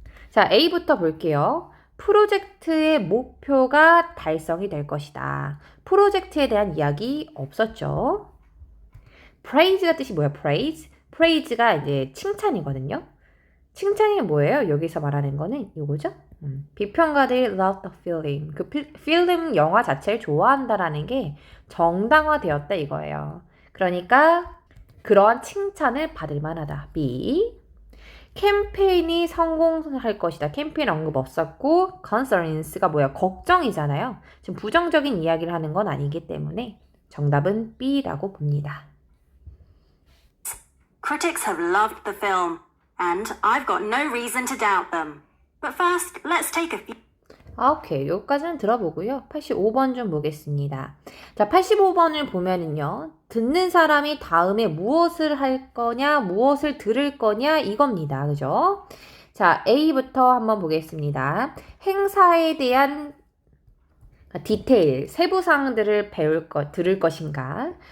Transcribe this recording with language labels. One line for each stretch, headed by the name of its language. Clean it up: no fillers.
Korean: 자, A부터 볼게요. 프로젝트의 목표가 달성이 될 것이다. 프로젝트에 대한 이야기 없었죠? praise가 뜻이 뭐야? praise가 이제 칭찬이거든요. 칭찬이 뭐예요? 여기서 말하는 거는 이거죠?
English: 비평가들이 love the film.
Korean: 그 필름 영화 자체를 좋아한다라는 게 정당화되었다 이거예요. 그러니까 그러한 칭찬을 받을 만하다. B. 캠페인이 성공할 것이다. 캠페인 언급 없었고 concerns가 뭐야? 걱정이잖아요. 지금 부정적인 이야기를 하는 건 아니기 때문에 정답은 B라고 봅니다.
English: Critics have loved the film, and I've got no reason to doubt them. But first, let's take a few...
Korean: 오케이. 여기까지는 들어보고요. 85번 좀 보겠습니다. 자, 85번을 보면은요. 듣는 사람이 다음에 무엇을 할 거냐, 무엇을 들을 거냐 이겁니다. 그죠? 자, A부터 한번 보겠습니다. 행사에 대한 디테일, 세부사항들을 들을 것인가.